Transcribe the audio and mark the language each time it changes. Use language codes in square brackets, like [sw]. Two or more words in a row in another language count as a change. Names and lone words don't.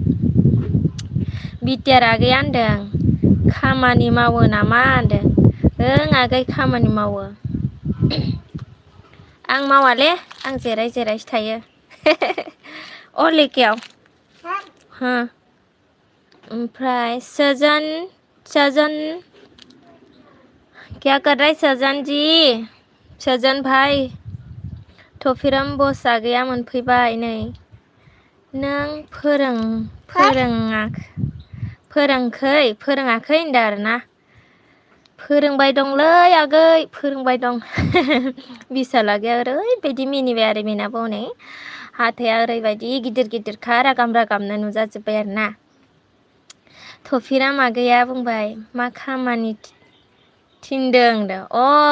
[brx] बिटिआर आगैया होनदों खामानि मावो नामा होनदों ओं आगै खामानि मावो आं मावाले आं जिराय जिरायसो थायो अ लेकेयाव हो ओमफ्राय सजन सजन [hi] क्या कर रहा है [brx] सजन जी सजन भाई थफिराम बस आगैया मोनफैबाय नै नों फोरोङाखै होनदों आरोना फोरोंबाय दंलै आगै फोरोंबाय दं बिसाल आगैया ओरैबायदि मिनिबाय आरो बेनाबो हनै हाथाया ओरैबायदि गिदिर गिदिरखा रागाम रागामनो नुजाजोब्बाय आरोना थफिराम आगैया बुंबाय मा खामानि थिनदों होनदों अ